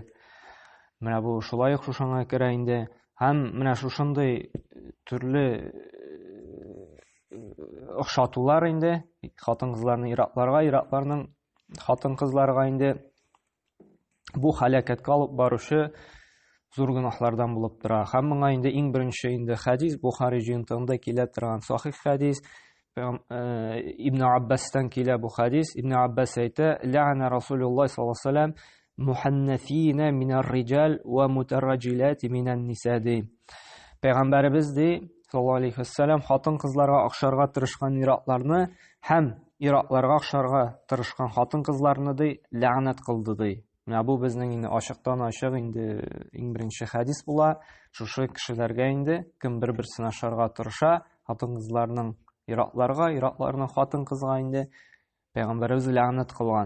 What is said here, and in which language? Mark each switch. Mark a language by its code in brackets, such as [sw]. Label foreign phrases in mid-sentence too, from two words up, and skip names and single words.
[tt] Менә бу шулай ук шушыңа керә инде. Һәм менә шушындый төрле охшатулар инде хатын-кызларның иратларга, иратларның хатын-кызларга инде бу һәлакәткә алып баручы зур гынаһлардан булып тора. Һәм моңа инде иң беренче инде хәдис Бухари җыентыгында килә торган сахих хәдис. Ибн Аббастан килә бу хәдис. [ar] Ибн Аббас әйтә: "لعن رسول الله صلى الله عليه وسلم المخنثين من الرجال والمترجلات من النساء." [tt] Пәйгамбәрбез ди [ar] صلى الله عليه وسلم [tt] хатын-кызларга охшарга тырышкан иратларны һәм иратларга охшарга тырышкан хатын-кызларны ди ләгънәт кылды ди. Менә бу безнең инде ачыктан ачык инде иң беренче хәдис була. Шушы кешеләргә инде кем бер-берсен ошарга тырыша, хатын-кызларның иратларга, иратларның хатын-кызга инде пәйгамбәрбез ләгънәт кылган.